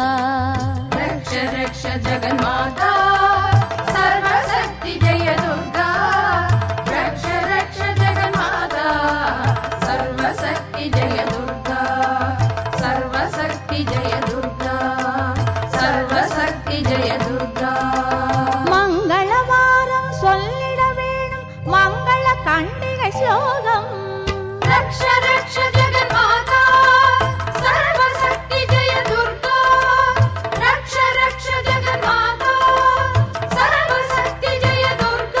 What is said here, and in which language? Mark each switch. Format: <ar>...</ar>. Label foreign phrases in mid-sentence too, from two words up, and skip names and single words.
<sa>रक्ष रक्ष जगन्माता सर्वशक्ति जय दुर्गा. रक्ष रक्ष जगन्माता सर्वशक्ति जय दुर्गा. सर्वशक्ति जय दुर्गा. सर्वशक्ति जय दुर्गा.</sa> <ta>கண்டிகை ஸ்லோகம்.</ta> <sa>रक्ष रक्ष जगन्माता सर्वशक्ति जय दुर्गा. रक्ष रक्ष जगन्माता सर्वशक्ति जय दुर्गा.</sa>